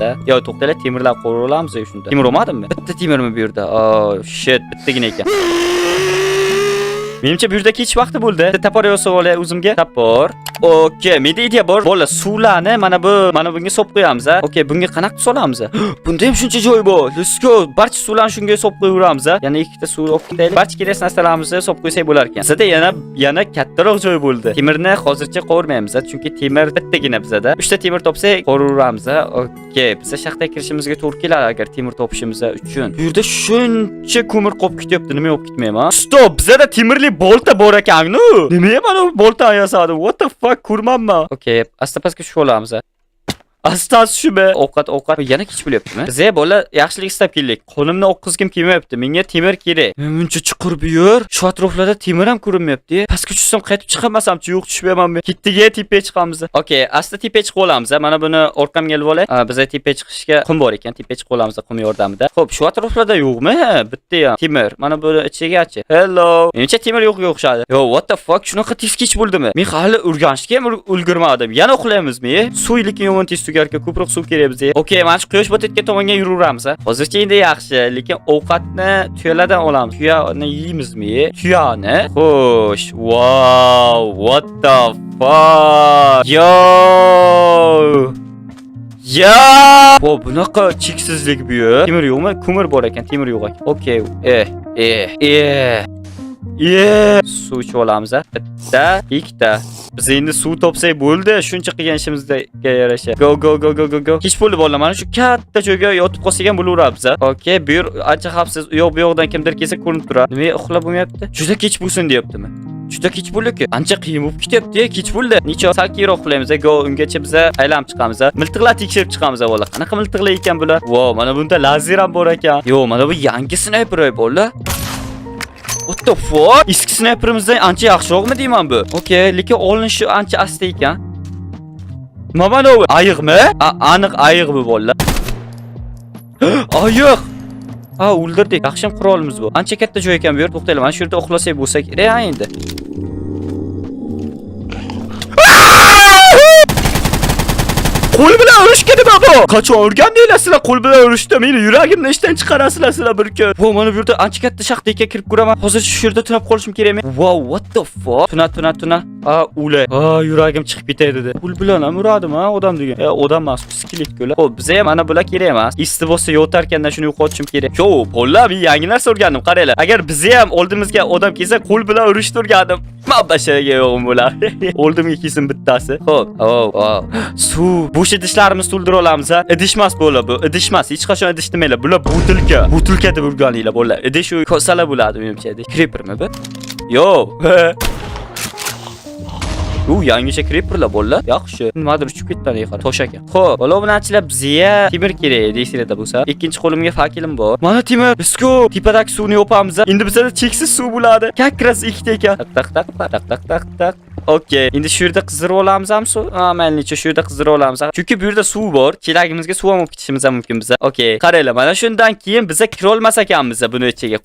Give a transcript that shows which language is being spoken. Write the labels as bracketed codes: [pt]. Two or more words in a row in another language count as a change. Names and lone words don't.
[uz] Yo, to'xtala, temirlar qo'yib olamiz shunda. Temir olmadimmi? Bitta temirmi bu yerda? [en] Oh, shit, [uz] bittagina ekan. Menimcha bu yerda ketish vaqti bo'ldi. Tapor yosib olay o'zimga. Tapor. Okey, menda ideya bor. Bo'la, suvlarni mana bunga solib qo'yamiz, ha. Okey, bunga qanaqa solamiz? Bunda ham shuncha joy bor. [en] Let's go. [uz] Barcha suvlarni shunga solib qo'yaveramiz, ha. Yana ikkita suv olib ketaylik. Barcha kerak narsalarimizni solib qo'ysak bo'lar ekan. Bizda yana kattaroq joy bo'ldi. Temirni hozircha qovurmaymiz, chunki temir bittagina bizda. 3 ta temir topsak qovuraveramiz, ha. Okey, biz shaxtaga kirishimizga to'g'ri keladi agar temir topishimiz uchun. Bu yerda shuncha ko'mir qolib ketyapti. Nima olib ketmayman? Stop, bizda temirli bolta bor ekan-ku. Nima mana bu bolta yasadi? [en] What the fuck, [uz] ko'rmanman. Okey, asta pastga tushib olamiz. Astas shumi. Ovqat yana kech bo'lyaptimi? Biz bola yaxshilik istab keldik. Qo'limni o'qqizgim kelmayapti. Menga temir kerak. Muncha chuqur bu yer. Shu atroflarda temir ham ko'rinmayapti. Pastga tushsam qaytib chiqamasam-chi? Yo'q, tushmayman men. Ketdiga tepaga chiqamiz. Okey, asta tepaga chiqib olamiz. Mana buni orqamga olib olay. Biz tepaga chiqishga qum bor ekan. Tepaga chiqib olamiz qum yordamida. Xo'p, shu atroflarda yo'qmi? Bitta ham temir. Mana buni ichigachi. Hello. Menimcha temir yo'qga o'xshadi. [en] Yo, what the fuck? [uz] Shunaqa tez kech bo'ldimi? Men hali urganishga ham ulgurmadim. Yana uxlaymizmi? Suv lekin yomon tez tugarga ko'proq suv kerak bizga. Okey, mana shu quyosh botayotgan tomonga yuraveramiz. Hozircha endi yaxshi, lekin ovqatni tuyalardan olamiz. Tuyani yeymizmi? Tuyani? Xo'sh. [en] Wow, what the fuck? [uz] Yo! Bunaqa cheksizlik bu yer. Temir yo'qmi? Ko'mir bor ekan, temir yo'q ekan. Okey. Suv ichib olamiz, ha. Bitta, ikkita. Biz endi suv topsak bo'ldi. Shuncha qilgan ishimizga yarasha. Go. Kech bo'ldi bolalar. Mana shu katta joyga yotib qolsak ham bo'laveramiz, ha. Okey, bu yer ancha xavfsiz. U yoq bu yoqdan kimdir kelsa ko'rinib turadi. Nima uxlab bo'lmayapti? Juda kech bo'lsin deyaptimi? Juda kech bo'ldi-ku. Ancha qiyin bo'lib ketyapti, kech bo'ldi. Necha sal keyinroq uxlaymiz, go. Ungacha biz aylanib chiqamiz, ha. Miltiqlar tekshirib chiqamiz, bolalar. Qanaqa miltiqlar ekan bular? Wow, mana bunda lazer ham bor ekan. Yo, mana bu yangi sniper bolalar. [en] What the fuck? [uz] Eski sniperimizdan ancha yaxshiroqmi deyman bu? Okey, lekin olinishi ancha asta ekan. Mana bu ayiqmi? Aniq ayiq bu bolalar. Ayiq. O'ldirdik. Yaxshi qurolimiz bu. Ancha katta joy ekan bu yer. To'xtaylik, mana shu yerda uxlasak bo'lsa kerak endi. Qo'l bilan urishga nima bu? Qachon o'rgandinglar sizlar qo'l bilan urishda? Meni yuragimni ishdan chiqarasizlar sizlar bir kun. Vo, mana bu yerda ancha katta shaxtaga kirib ko'raman. Hozir shu yerda tunab qolishim kerakmi? [en] Wow, what the fuck? Tuna. [uz] O'lay. Yuragim chiqib ketay dedi. Qo'l bilan ham uradimi, odam degan. Odam emas, skelet-ku. Xo'p, bizga ham mana bular kerak emas. Isti bo'lsa yotarkandan shuni yo'qotishim kerak. Yo, bolalar, men yangi narsa o'rgandim, qaranglar. Agar bizga ham oldimizga odam kelsa, qo'l bilan urishni o'rgandim. Men basharaga yo'g'im bular. Oldimga kelsin bittasi. Xo'p. Suv. Bo'sh idishlarimiz to'ldira olamiz, ha. Idishmas bo'la bu. Idishmas. Hech qachon idish demanglar. Bular butilka. Butilka deb urganinglar bolalar. Idish u kosalar bo'ladi menimcha. Creepermi bu? Yo. Yangicha creeperlar bolalar. Yaxshi. Nimadir uchib ketdi qara. Tosh ekan. Xo'p, bola bilanchilar bizga temir kerak deysizlar bo'lsa. Ikkinchi qo'limga fakilim bor. Mana temir. Let's go. Tepadagi suvni yopamiz. Endi bizda cheksiz suv bo'ladi. Kakras ikkita ekan. Tak. Okey. Endi shu yerda qizdirib olamiz ham suv. Maylicha shu yerda qizdirib olamiz. Chunki bu yerda suv bor. Chelagimizga suv ham olib ketishimiz ham mumkin biza. Okey. Qaranglar, mana shundan keyin biza kira olmas ekanmiz buni ichiga.